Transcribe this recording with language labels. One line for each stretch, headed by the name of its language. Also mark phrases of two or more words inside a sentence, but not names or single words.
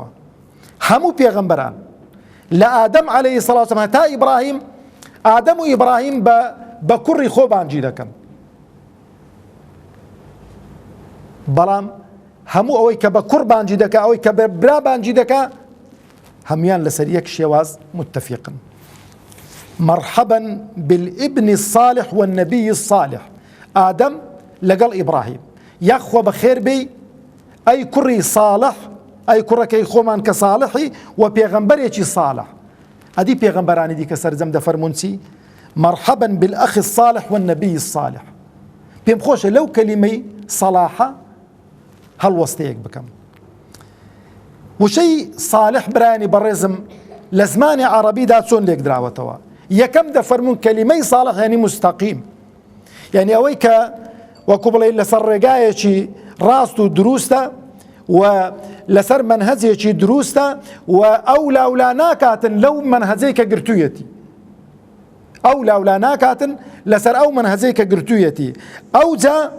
Central Kurdish: هەموو پێغەمبەران لە ئادەم
Arabic: عەلەیهی سەڵات وسەلام
Central Kurdish: هەتا ئیبراهیم، ئادەم و ئیبراهیم بە کوڕی خۆ بانگی دەکەن، بەڵام هەموو ئەوەی کە بە کوڕ بانگی دەکا، ئەوەی کە بە برا بانگی دەکا، هەمویان لەسەر یەک شێواز متفقن.
Arabic: مرحبا بالابن الصالح والنبي الصالح.
Central Kurdish: ئادەم لەگەڵ ئیبراهیم یاخۆ بەخێر بێ ئەی کوڕی صالح، ئەی کوڕەکەی خۆمان کە صالحی و پێغەمبەرێکی صالح. ئەدی پێغەمبەرانی دیکە سەرجەم دەفەرمون چی؟
Arabic: مرحبا بالأخ الصالح والنبي الصالح.
Central Kurdish: پێم خۆشە لەو کەلیمەی صلاحە هەڵوەستەیەک بکەم. وشەی صالح برایانی بەڕێزم لە زمانی عەرەبیدا چۆن لێک دراوەتەوە؟ یەکەم دەفەرمون کەلیمەی صالح یعنی مستەقیم، یعنی ئەوەی کە وەکو بڵێ لەسەر ڕێگایەکی ڕاست و دروستە و لەسەر منهەجێکی دروستە و ئەو لاولا ناکاتن لەو منهەجەی کە گرتوویەتی، ئەو لاولا ناکاتن لەسەر ئەو منهەجەی کە گرتوویەتی.